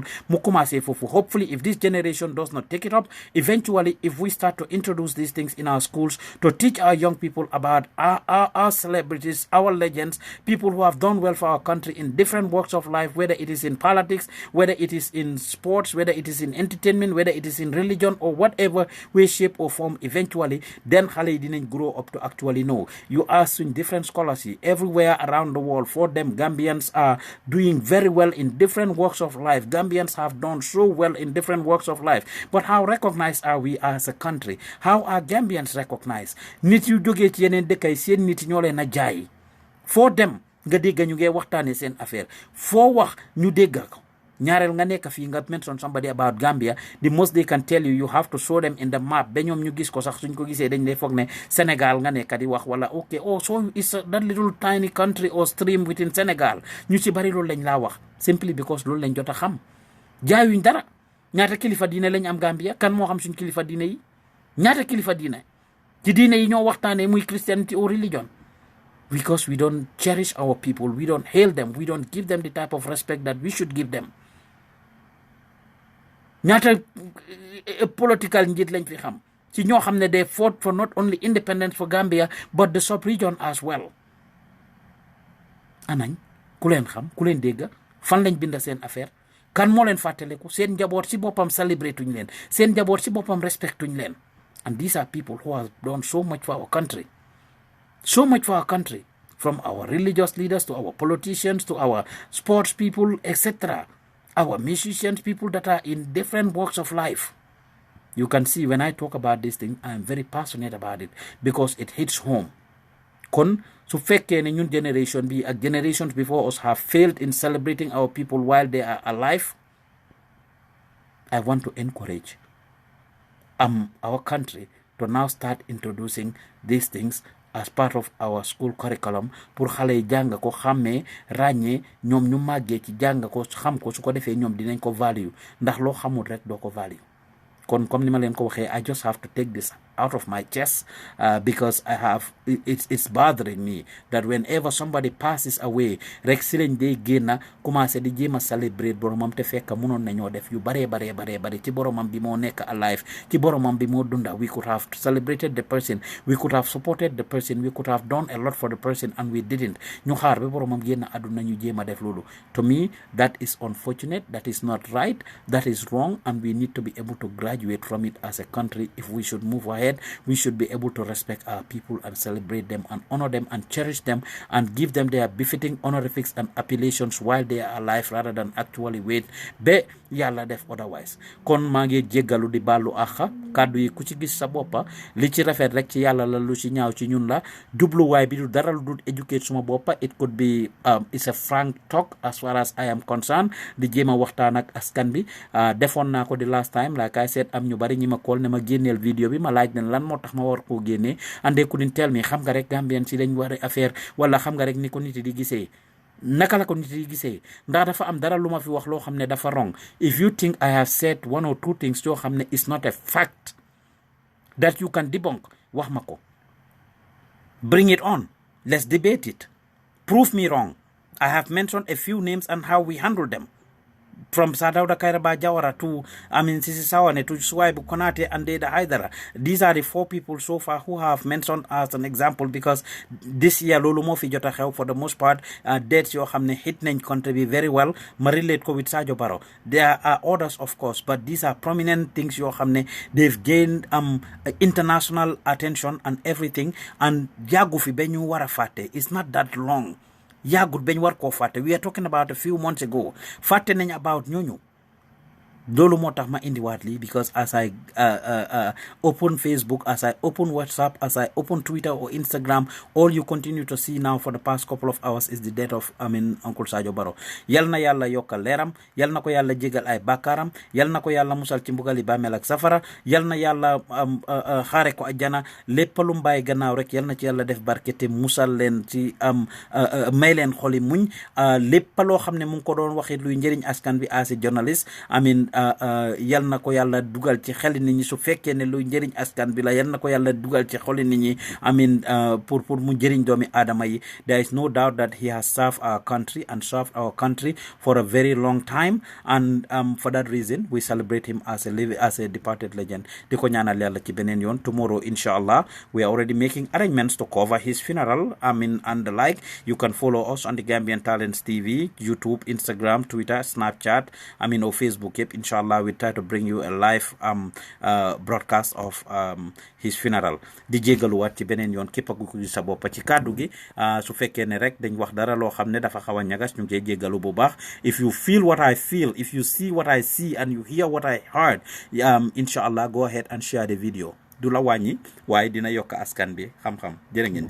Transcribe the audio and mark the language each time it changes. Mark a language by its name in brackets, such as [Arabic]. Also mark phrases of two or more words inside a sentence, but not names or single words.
[English] Hopefully, if this generation does not take it up, eventually, if we start to introduce these things in our schools, to teach our young people about our celebrities, our legends, people who have done well for our country in different walks of life, whether it is in politics, whether it is in sports, whether it is in entertainment, whether it is in religion, or whatever way, shape, or form, eventually, then Khale didn't grow up to actually know. You ask in different scholars everywhere around the world. For them, Gambians are doing very well in different walks of life. Gambians have done so well in different walks of life. But how recognized are we as a country? How are Gambians recognized? [Wolof] Nit yu jógee ci yeneen dëkk yi seen nit ñoo leen a jaay. [English] For them, [Wolof] nga dégg ñu ngi waxtaane seen affaire. Foo wax ñu dégg ko. ñaareel nga nekk fii nga [English] mention somebody about Gambia, the most they can tell you, you have to show them in the map [Wolof] ba ñoom ñu gis ko sax suñ ko gisee dañ lay foog ne Sénégal nga nekk di wax wala [English] okay, oh so is that little tiny country or stream within Sénégal. [Wolof] ñu ci bari loolu lañ laa wax simply because loolu lañ jot a xam. jaayuñ dara. ñaata kilifa diine lañ am Gambia, kan moo xam suñ kilifa diine yi? ñaata kilifa diine ci diine yi ñoo waxtaanee muy [English] Christianity or religion. Because we don't cherish our people, we don't hail them, we don't give them the type of respect that we should give them. [Wolof] ñaata political njit lañ fi xam ci ñoo xam ne [English] they fought for not only independence for Gambia but the sub-region as well. [Wolof] anañ ku leen xam, ku leen dégg, fan lañ binda seen affaire, kan moo leen fàttaliku, seen njaboot ci boppam celebrate tuñ leen, seen njaboot ci boppam respect tuñ leen. [English] And these are people who have done so much for our country. So much for our country, from our religious leaders to our politicians to our sports people, etc. Our musicians, people that are in different walks of life. You can see when I talk about this thing, I'm very passionate about it because it hits home. [Wolof] kon su fekkee ne ñun generation bi ak [English] generations before us have failed in celebrating our people while they are alive, I want to encourage our country to now start introducing these things as part of our school curriculum [Wolof] pour xale yi jàng ko xàmmee ràññee ñoom ñu màggee ci jàng ko xam ko su ko defee ñoom dinañ ko value ndax loo xamul rek doo ko value. kon comme ni ma leen ko waxee, [English] I just have to take this out of my chest because it's bothering me that whenever somebody passes away [Wolof] rek si lañ day génna commencé di jéem a celebrate boromam te fekk mënoon nañoo def yu bare ci boromam bi moo nekk alive, ci boromam bi moo dunda. [English] We could have celebrated the person, we could have supported the person, we could have done a lot for the person, and we didn't. [Wolof] ñu xaar ba boromam génna àdduna ñu jéem a def loolu. [English] To me, that is unfortunate, that is not right, that is wrong, and we need to be able to graduate from it as a country. If we should move ahead, we should be able to respect our people and celebrate them and honor them and cherish them and give them their befitting honorifics and appellations while they are alive, rather than actually wait [Wolof] ba yàlla def [English] otherwise. [Wolof] kon maa ngi jéggalu di baalu àqa kàddu yi ku ci gis sa boppa li ci rafet rek ci yàlla la, lu ci ñaaw ci ñun la. jubluwaay bi du dara lu dul educate suma boppa. [English] It could be it's a frank talk as far as I am concerned, [Wolof] di jéem a waxtaan ak askan bi. defoon naa ko di [English] last time, like I said, [Wolof] am ñu bari ñi ma call ne ma génneel vidéo bi, ma laaj leen lan moo tax ma war koo génnee, [English] and they couldn't tell me. [Wolof] xam nga rek Gambien si lañ war a affaire, wala xam nga rek ni ko nit di gisee. naka la ko nit di gisee? ndax dafa am dara lu ma fi wax loo xam ne dafa wrong. [English] If you think I have said one or two things [Wolof] yoo xam ne [English] is not a fact that you can debunk, [Wolof] wax ma ko. [English] Bring it on, let's debate it, prove me wrong. I have mentioned a few names and how we handle them, from Sadauda Kairaba Jawara to Sisi Sawane to Suwaibu Konate and Deda Haidara. These are the 4 people so far who have mentioned as an example, because this year Lulu Mofi Jota help for the most part dates [Wolof] yo hamne [English] hit nañ country be very well. [Wolof] Ma relate ko [English] with Sarjo Barrow. There are others of course, but these are prominent things [Wolof] yo hamne [English] they've gained international attention and everything, and [Wolof] jagu fi benyu wara fate. [English] It's not that long. [Wolof] Yagud ben war ko fàtte. [English] We are talking about a few months ago. [Wolof] Fàtte nañ about ñooñu. loolu moo tax ma indiwaat lii, [English] because as I open Facebook, as I open WhatsApp, as I open Twitter or Instagram, all you continue to see now for the past couple of hours is the death of Uncle Sarjo Barrow. [Wolof] Yal na yàlla yokkal leeram, yal na ko yàlla jégal ay bàkkaaram, yal na ko yàlla musal ci mbugali bàmmeel ak safara, yal na yàlla xaare ko ajjana. lépp lu mbaay gannaaw rek yal na ci yàlla def barke te musal leen ci may leen xoli muñ. lépp loo xam ne mu ngi ko doon waxit luy njëriñ askan bi as a journalist, yal na ko yàlla dugal ci xeli nit ñi. su fekkee ne luy njëriñ askan bi la, yal na ko yàlla dugal ci xoli nit ñi. pour mu njëriñ doomi aadama yi. [English] There is no doubt that he has served our country and served our country for a very long time, and for that reason we celebrate him as a departed legend. [Wolof] di ko ñaanal yàlla ci beneen yoon. [English] Tomorrow inshallah we are already making arrangements to cover his funeral and the like. You can follow us on the Gambian Talents TV, YouTube, Instagram, Twitter, Snapchat, or Facebook. Yep, inshallah we try to bring you a live broadcast of his funeral. [Wolof] di jégaluwaat ci beneen yoon képp ku gis sa bopp ci kàddu gi. su fekkee ne rek dañ wax dara loo xam ne dafa xaw a ñagas, ñu ngi jégalu bu baax. [English] If you feel what I feel, if you see what I see, and you hear what I heard, inshallah go ahead and share the video. [Wolof] du la wàññi waaye dina yokk askan bi xam-xam. jërë ngeen jëf.